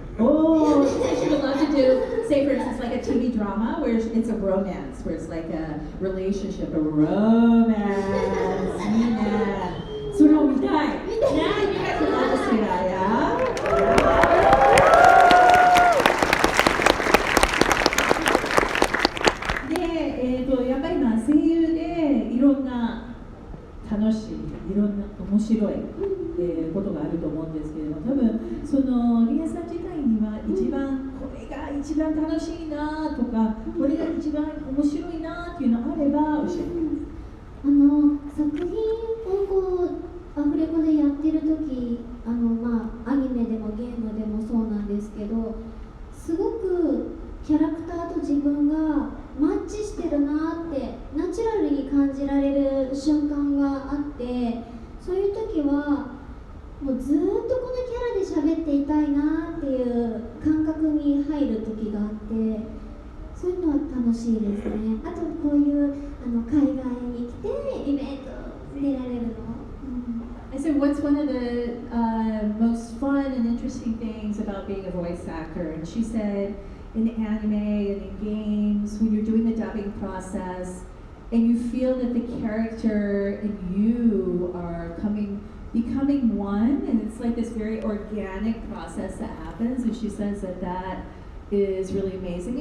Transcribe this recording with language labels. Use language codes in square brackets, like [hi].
[en] Oh, she would love to do, say for instance, like a TV drama where it's a romance, where it's like a relationship, a romance. [ja] いいね。それを見たい。 [en] Now you guys would love to see that, yeah? [ja] で、やっぱり声優でいろんな楽しい、いろんな面白い、ことがあると思うんですけれども、多分そのリエさん自体には一番これが一番楽しいなとか、これが一番面白いなっていうのあれば教えてください。作品をこうアフレコでやってる時、アニメでもゲームでもそうなんですけど、すごくキャラクターと自分がマッチしてるなってナチュラルに感じられる瞬間があって、そういう時はもうずっとこのキャラで喋っていたいなっていう感覚に入る時があって、そういうのは楽しいですね。あとこういう海外に来てイベント出られるの。 [en] I said, what's one of the most fun and interesting things about being a voice actor. And she said in anime and in games, when you're doing the dubbing process, and you feel that the character and you are becoming one, and it's like this very organic process that happens, and she says that that is really amazing.